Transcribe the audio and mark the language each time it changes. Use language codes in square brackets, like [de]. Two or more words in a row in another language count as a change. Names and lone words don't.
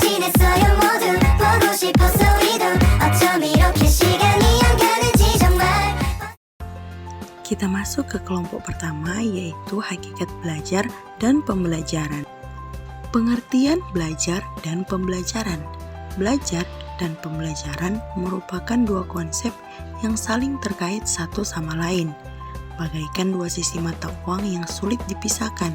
[ko] 모르겠어요 모두 보고 싶었어 우리도 어쩜 이렇게 시간이 안 가는지 정말. [id] Kita masuk ke kelompok pertama, yaitu hakikat belajar dan pembelajaran. Pengertian belajar dan pembelajaran. Belajar dan pembelajaran merupakan dua konsep yang saling terkait satu sama lain, bagaikan dua sisi mata uang yang sulit dipisahkan.